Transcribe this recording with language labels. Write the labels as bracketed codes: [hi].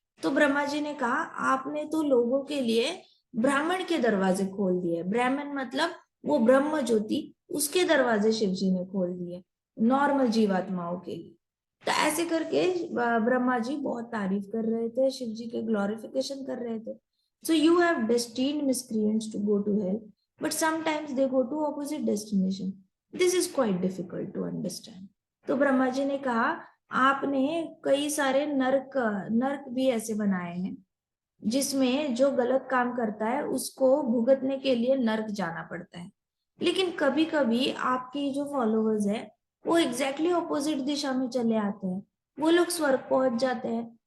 [hi] तो ब्रह्मा जी ने कहा आपने तो लोगों के लिए ब्राह्मण के दरवाजे खोल दिए। ब्राह्मण मतलब वो ब्रह्म ज्योति, उसके दरवाजे शिव जी ने खोल दिए नॉर्मल जीवात्माओं के लिए। तो ऐसे करके ब्रह्मा जी बहुत तारीफ कर रहे थे, शिव जी के ग्लोरिफिकेशन कर रहे थे। [en] So you have destined miscreants to go to hell, but sometimes they go to opposite destination. This is quite difficult to understand. [hi] तो ब्रह्मा जी ने कहा आपने कई सारे नरक नरक भी ऐसे बनाए हैं, जिसमें जो गलत काम करता है उसको भुगतने के लिए नर्क जाना पड़ता है। लेकिन कभी कभी आपके जो फॉलोअर्स है वो एग्जैक्टली ऑपोजिट दिशा में चले आते हैं, वो लोग स्वर्ग पहुंच जाते हैं।